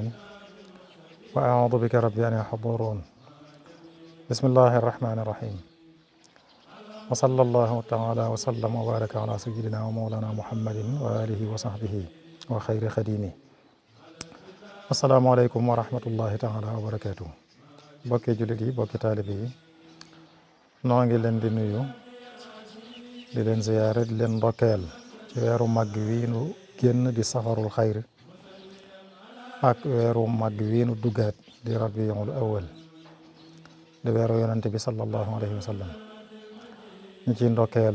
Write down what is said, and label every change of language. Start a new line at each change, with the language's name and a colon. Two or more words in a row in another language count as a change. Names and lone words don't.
Arabic: وأعوذ بك ربي أن يحضرون بسم الله الرحمن الرحيم وصلى الله تعالى وسلم وبارك على سيدنا ومولانا محمد وآله وصحبه وخير خديمه السلام عليكم ورحمة الله تعالى
Wolof: وبركاته bokki jullit yi bokki taalibe yi noo ngi leen di nuyu di leen ziyaare di leen ndokkeel ci weeru màgg wii nu génn di
Arabic: صفر الخير
Wolof: ak weeru màgg wii nu duggaat di
Arabic: ربيع الأول
Wolof: di weeru yonante bi
Arabic: صلى الله عليه وسلم
Wolof: ñu ciy ndokkeel